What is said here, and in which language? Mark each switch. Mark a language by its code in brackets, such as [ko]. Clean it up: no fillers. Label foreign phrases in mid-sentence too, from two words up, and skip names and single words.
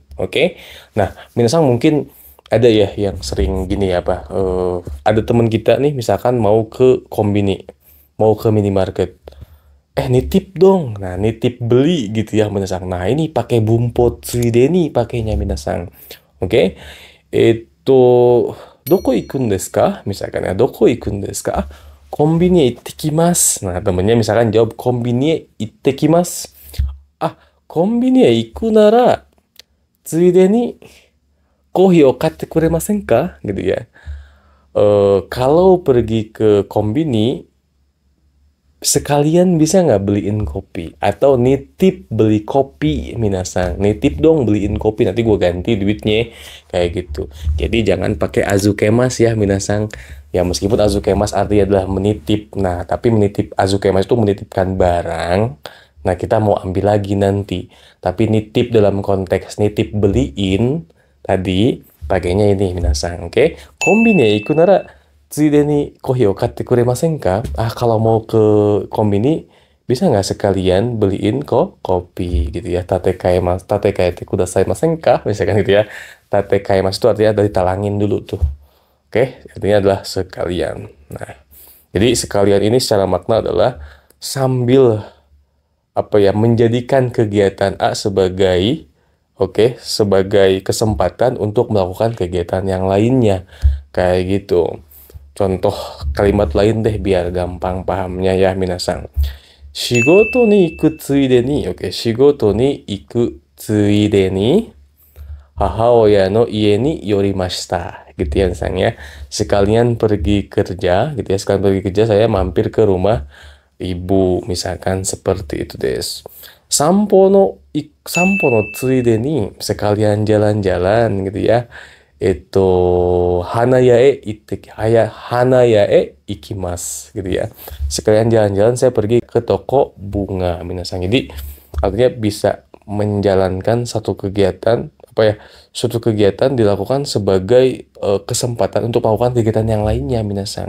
[id] Oke, nah, minasang mungkin ada ya yang sering gini ya apa, ada teman kita nih misalkan mau ke kombini, mau ke minimarket, nitip dong, nah nitip beli gitu ya minasang. Nah ini pakai [ja] 文法ついでに [id] pakainya minasang. [ja] Oke, itu どこ行くんですか? [id] Misalkan ya, [ja] どこ行くんですか? コンビニ行ってきます. [id] Nah temennya misalkan jawab [ja] コンビニ行ってきます. [id] Ah, [ja] コンビニ行くならついでにコーヒーを買ってくれませんか? [id] Gitu ya. Kalau pergi ke kombini, sekalian bisa nggak beliin kopi? Atau nitip beli kopi, minasang. Nitip dong beliin kopi, nanti gue ganti duitnya. Kayak gitu. Jadi jangan pakai azukemas ya, minasang. Ya meskipun azukemas artinya adalah menitip. Nah, tapi menitip azukemas itu menitipkan barang. Nah, kita mau ambil lagi nanti. Tapi nitip dalam konteks nitip beliin, tadi pakainya ini minasang, oke? [ja] コンビニ行くならついでにコーヒーを買ってくれませんか? [id] Ah, kalau mau ke kombini, bisa nggak sekalian beliin kok kopi gitu ya? [ja] 立て替えてくださいませんか? [id] Misalkan gitu ya. [ja] 立て替えます [id] itu artinya dari talangin dulu tuh. Oke? Artinya adalah sekalian. Nah, jadi sekalian ini secara makna adalah sambil menjadikan kegiatan A sebagai sebagai kesempatan untuk melakukan kegiatan yang lainnya kayak gitu. Contoh kalimat lain deh biar gampang pahamnya ya minasang. [ja] 仕事に行くついでに、oke、仕事に行くついでに、母親の家に寄りました. [id] Gitu ya misalnya. Sekalian pergi kerja, gitu ya. Sekalian pergi kerja, saya mampir ke rumah ibu. Misalkan seperti itu des. [ja] 散歩のついでに, [id] sekalian jalan-jalan, gitu ya. [ja] 花屋へ行きます, [id] gitu ya. Sekalian jalan-jalan saya pergi ke toko bunga, minasan. Jadi artinya bisa menjalankan satu kegiatan suatu kegiatan dilakukan sebagai kesempatan untuk melakukan kegiatan yang lainnya, minasan.